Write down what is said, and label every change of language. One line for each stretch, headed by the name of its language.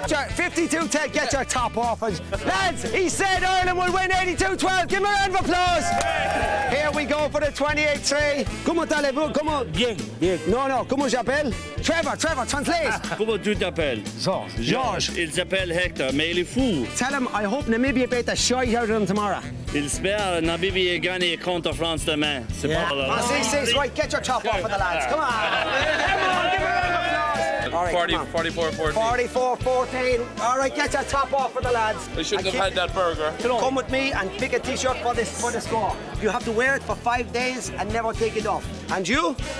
English: 52-10, get your top off. Lads, he said Ireland will win 82-12. Give him a round of applause. Here we go for the 28-3.
French: Comment allez-vous? Comment? Bien, bien.
English: No,
French: comment j'appelle?
English: Trevor, translate.
French: Comment tu t'appelles? George. Il s'appelle Hector, mais il est fou.
English: Tell him I hope Namibia beat the shite out of them tomorrow.
French: Il espère Namibia gagner contre France demain. C'est pas là.
English: Right, get your top off for the lads. Come on. Come on, give a round of applause. All right, 44-14. All right, get your top off for the lads. They shouldn't have had that burger. Come with me and pick a T-shirt for the score. You have to wear it for 5 days and never take it off. And you?